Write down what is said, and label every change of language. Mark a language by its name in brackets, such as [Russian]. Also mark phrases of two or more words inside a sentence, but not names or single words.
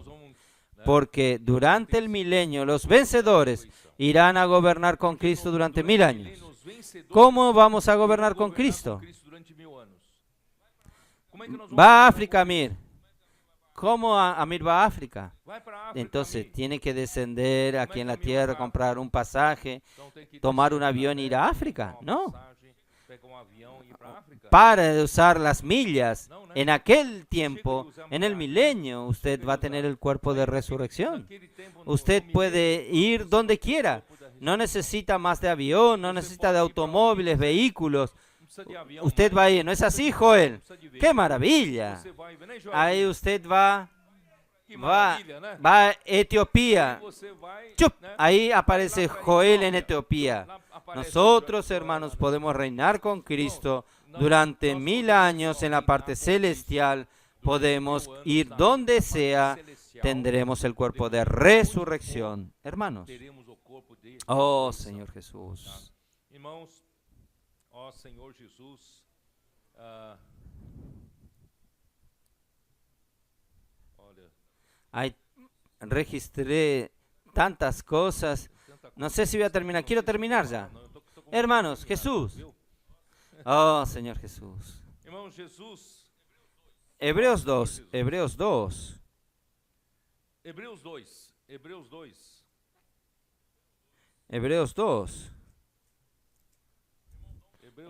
[Spanish] Porque durante el milenio los vencedores irán a gobernar con Cristo durante 1000 años. ¿Cómo vamos a gobernar con Cristo? Va a África, Amir. ¿Cómo Amir va a África? [Portuguese] Vai para a África, [Spanish] Entonces Amir. tiene que descender aquí en la tierra, comprar un pasaje, [Portuguese] Então tem que [Spanish] tomar [Portuguese] descer [Spanish] un [Portuguese] na [Spanish] avión e ir [Portuguese] terra, [Spanish] a África. [Portuguese] comprar uma [Spanish] No. [Portuguese] passagem, pegar avião e ir para a África. [Spanish] Para de usar las millas. En aquel tiempo, en el milenio, usted va a tener el cuerpo de resurrección. [Portuguese] Naquele tempo, no [Spanish] Usted [Portuguese] milênio, [Spanish] puede ir donde quiera. No necesita más de avión, no necesita de automóviles, vehículos. [Portuguese] não precisa de avião, [Spanish] Usted va a ir, ¿no es así, Joel? [Portuguese] precisa de [Spanish] ¡Qué [Portuguese] veículo. [Spanish] maravilla! [Portuguese] Você vai, né, Joel? [Spanish] Ahí usted va [Portuguese] Que [Spanish] va, [Portuguese] maravilha, né? [Spanish] va a Etiopía. [Portuguese] Você vai, ¡Chup! né? [Spanish] Ahí aparece [Portuguese] Lá pra [Spanish] Joel en [Portuguese] Etiópia. [Spanish] Etiopía. [Portuguese] Lá aparece [Spanish] Nosotros, [Portuguese] Joel, [Spanish] hermanos, [Portuguese] né? [Spanish] podemos reinar con Cristo [Portuguese] Nós- [Spanish] durante [Portuguese] nós [Spanish] 1000 [Portuguese] podemos [Spanish] años en la [Portuguese] reinar [Spanish] parte [Portuguese] com Cristo [Spanish] celestial. [Portuguese] durante [Spanish] Podemos [Portuguese] 1000 anos [Spanish] ir [Portuguese] na [Spanish] donde [Portuguese] parte [Spanish] sea. [Portuguese] celestial. [Spanish] Tendremos el cuerpo de [Portuguese] Teremos [Spanish] resurrección. Hermanos. [Portuguese] Teremos o corpo de [Spanish] Oh, [Portuguese] ressurreição. [Spanish] Señor Jesús. [Portuguese] Irmãos, ó Senhor Jesus, olha, [Spanish] Ay, registré tantas cosas. [Portuguese] tanta [Spanish] No sé si voy a terminar. Quiero terminar ya. [Portuguese] Não, eu tô com [Spanish] Hermanos, [Portuguese] vontade de [Spanish] Jesús. [Portuguese] terminar, viu? [Spanish] Oh, Señor Jesús. [Portuguese] Irmão Jesus, [Spanish] Hebreos 2. Hebreos 2. [Portuguese] Hebreus 2, Hebreus 2. [Spanish] Hebreos 2. [Portuguese] Hebreus